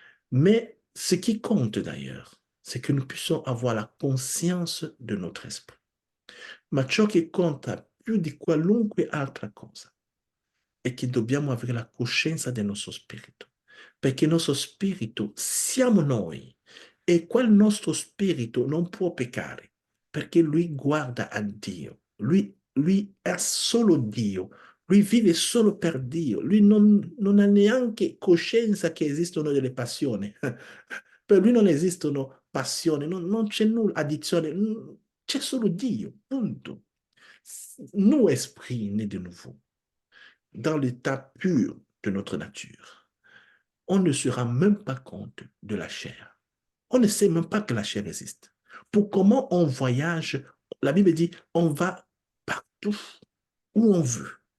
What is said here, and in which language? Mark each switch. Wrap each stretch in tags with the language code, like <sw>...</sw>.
<fr>Mais ce qui compte d'ailleurs, c'est que nous puissions avoir la conscience de notre esprit.</fr> <it>Ma ciò che conta più di qualunque altra cosa è che dobbiamo avere la coscienza del nostro spirito, perché il nostro spirito siamo noi e quel nostro spirito non può peccare, perché lui guarda a Dio, lui è solo Dio, lui vive solo per Dio, lui non ha neanche coscienza che esistono delle passioni, per lui non esistono passioni, non c'è nulla, addizione, c'è solo Dio, punto.</it> <fr>Nous, esprits nés de nouveau, dans l'état pur de notre nature, on ne se rend même pas compte de la chair. On ne sait même pas que la chair existe. Pour comment on voyage, la Bible dit, on va partout où on veut.</fr>